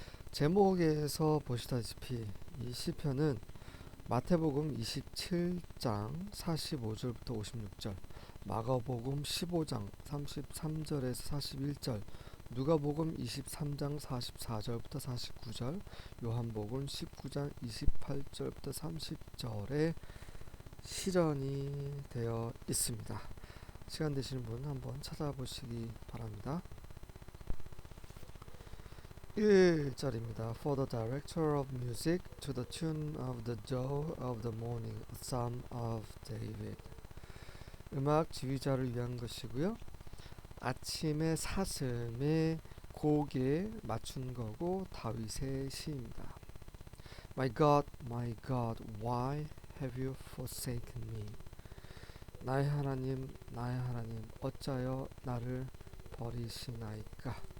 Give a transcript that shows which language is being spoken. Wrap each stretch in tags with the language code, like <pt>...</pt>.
<ko>제목에서 보시다시피 이 시편은 마태복음 27장 45절부터 56절, 마가복음 15장 33절에서 41절, 누가복음 23장 44절부터 49절, 요한복음 19장 28절부터 30절에 실현이 되어 있습니다. 시간 되시는 분 한번 찾아보시기 바랍니다. 1절입니다.</ko> <en>For the director of music to the tune of the dawn of the morning, a psalm of David.</en> <ko>음악 지휘자를 위한 것이고요. 아침의 사슴의 곡에 맞춘 거고 다윗의 시입니다.</ko> <en>my God, why have you forsaken me?</en> <ko>나의 하나님, 어찌하여 나를 버리셨나이까?</ko>